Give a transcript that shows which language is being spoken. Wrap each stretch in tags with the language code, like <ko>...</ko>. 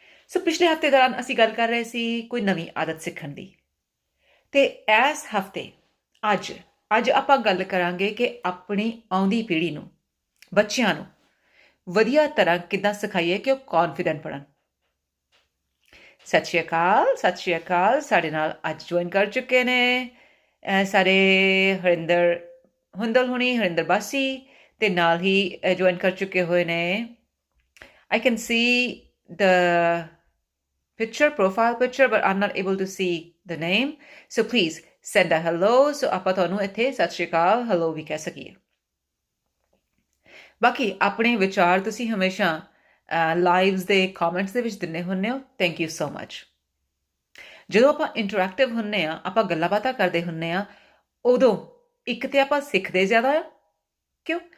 <pa>ਸੋ ਪਿਛਲੇ ਹਫਤੇ ਦੌਰਾਨ ਅਸੀਂ ਗੱਲ ਕਰ ਰਹੇ ਸੀ ਕੋਈ ਨਵੀਂ ਆਦਤ ਸਿੱਖਣ ਦੀ, ਅਤੇ ਇਸ ਹਫਤੇ ਅੱਜ ਆਪਾਂ ਗੱਲ ਕਰਾਂਗੇ ਕਿ ਆਪਣੀ ਆਉਂਦੀ ਪੀੜ੍ਹੀ ਨੂੰ, ਬੱਚਿਆਂ ਨੂੰ ਵਧੀਆ ਤਰ੍ਹਾਂ ਕਿੱਦਾਂ ਸਿਖਾਈਏ ਕਿ ਉਹ ਕੌਨਫੀਡੈਂਟ ਬਣਨ। ਸਤਿ ਸ਼੍ਰੀ ਅਕਾਲ। ਸਾਡੇ ਨਾਲ ਅੱਜ ਜੁਆਇਨ ਕਰ ਚੁੱਕੇ ਨੇ ਸਾਰੇ ਹਰਿੰਦਰ ਬਾਸੀ, ਅਤੇ ਨਾਲ ਹੀ ਜੁਆਇਨ ਕਰ ਚੁੱਕੇ ਹੋਏ ਨੇ।</pa> <en>I can see the profile picture, but I'm not able to see the name. So please send a hello so</en> <pa>ਆਪਾਂ ਤੁਹਾਨੂੰ ਇੱਥੇ ਸਤਿ ਸ਼੍ਰੀ ਅਕਾਲ hello ਵੀ ਕਹਿ ਸਕੀਏ। ਬਾਕੀ ਆਪਣੇ ਵਿਚਾਰ ਤੁਸੀਂ ਹਮੇਸ਼ਾ ਲਾਈਵਸ ਦੇ ਕਮੈਂਟਸ ਦੇ ਵਿੱਚ ਦਿੰਦੇ ਹੁੰਦੇ ਹੋ।</pa> <en>Thank you so much.</en> <pa>ਜਦੋਂ ਆਪਾਂ ਇੰਟਰੈਕਟਿਵ ਹੁੰਦੇ ਹਾਂ, ਆਪਾਂ ਗੱਲਾਂ ਬਾਤਾਂ ਕਰਦੇ ਹੁੰਦੇ ਹਾਂ, ਉਦੋਂ ਇੱਕ ਤਾਂ ਆਪਾਂ ਸਿੱਖਦੇ ਜ਼ਿਆਦਾ ਆ। ਕਿਉਂ?</pa>